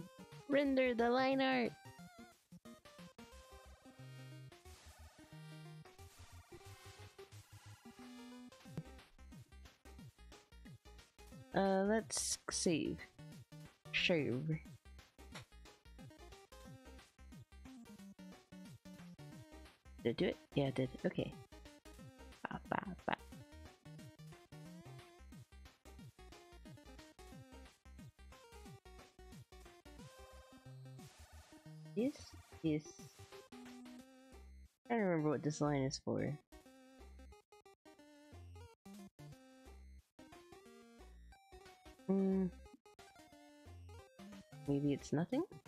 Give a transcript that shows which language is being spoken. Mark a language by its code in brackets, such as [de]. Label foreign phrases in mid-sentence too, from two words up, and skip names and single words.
[en] Render the line art! Let's save. Save. Did I do it? Yeah, I did. Okay. Ba, ba, ba. This is... I don't remember what this line is for. Maybe it's nothing?